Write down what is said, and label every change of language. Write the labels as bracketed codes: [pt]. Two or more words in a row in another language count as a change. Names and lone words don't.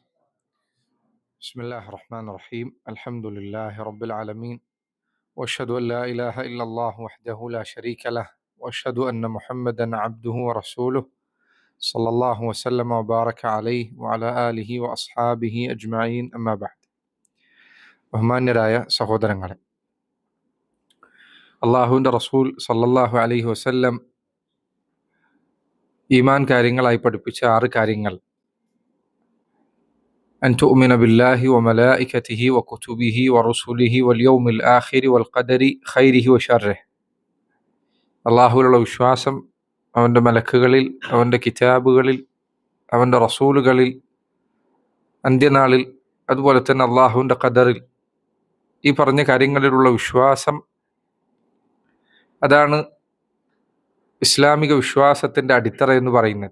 [ar] بسم الله الرحمن الرحيم. الحمد لله رب العالمين، وأشهد أن لا إله إلا الله وحده لا شريك له، وأشهد أن محمدا عبده ورسوله صلى الله وسلم وبارك عليه وعلى آله وأصحابه أجمعين. أما بعد. [ml] ബഹുമാന്യരായ സഹോദരങ്ങളെ, അള്ളാഹുവിൻ്റെ റസൂൽ [ar] صلى الله عليه وسلم [ml] ഈമാൻ കാര്യങ്ങളായി പഠിപ്പിച്ച 6 കാര്യങ്ങൾ: [ar] أن تؤمن بالله وملائكته وكتبه ورسله واليوم الآخر والقدر خيره وشره. [ml] അള്ളാഹുവിലുള്ള വിശ്വാസം, അവൻ്റെ മലക്കുകളിൽ, അവൻ്റെ കിതാബുകളിൽ, അവൻ്റെ റസൂലുകളിൽ, അന്ത്യനാളിൽ, അതുപോലെ തന്നെ അള്ളാഹുവിൻ്റെ ഖദറിൽ, ഈ പറഞ്ഞ കാര്യങ്ങളിലുള്ള വിശ്വാസം, അതാണ് ഇസ്ലാമിക വിശ്വാസത്തിൻ്റെ അടിത്തറ എന്ന് പറയുന്നത്.